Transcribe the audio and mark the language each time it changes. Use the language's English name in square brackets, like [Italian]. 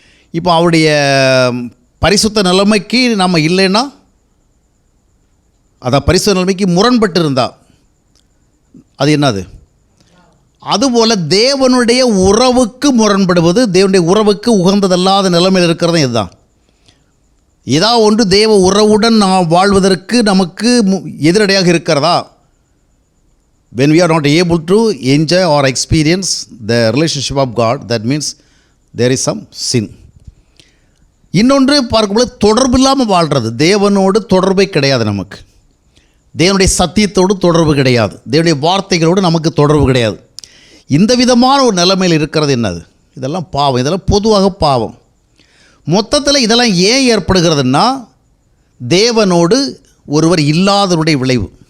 [Tamil] இப்போ அவருடைய பரிசுத்த நிலைமைக்கு நம்ம இல்லைன்னா, அதான் பரிசுத்த நிலைமைக்கு முரண்பட்டு இருந்தால் அது என்னது? அதுபோல் தேவனுடைய உறவுக்கு முரண்படுவது, தேவனுடைய உறவுக்கு உகந்ததல்லாத நிலைமையில் இருக்கிறது இதுதான். ஏதாவது ஒன்று தேவ உறவுடன் நாம் வாழ்வதற்கு நமக்கு எதிரடையாக இருக்கிறதா? [English] when we are not able to enjoy or experience the relationship of God, that means there is some sin. [Tamil] இன்னொன்று பார்க்கும்போது தொடர்பு இல்லாமல் வாழ்கிறது. தேவனோடு தொடர்பே கிடையாது நமக்கு, தேவனுடைய சத்தியத்தோடு தொடர்பு கிடையாது, தேவனுடைய வார்த்தைகளோடு நமக்கு தொடர்பு கிடையாது. இந்த விதமான ஒரு நிலைமையில் இருக்கிறது என்னது? இதெல்லாம் பாவம். இதெல்லாம் பொதுவாக பாவம். மொத்தத்தில் இதெல்லாம் ஏன் ஏற்படுகிறதுன்னா, தேவனோடு ஒருவர் இல்லாதவருடைய விளைவு.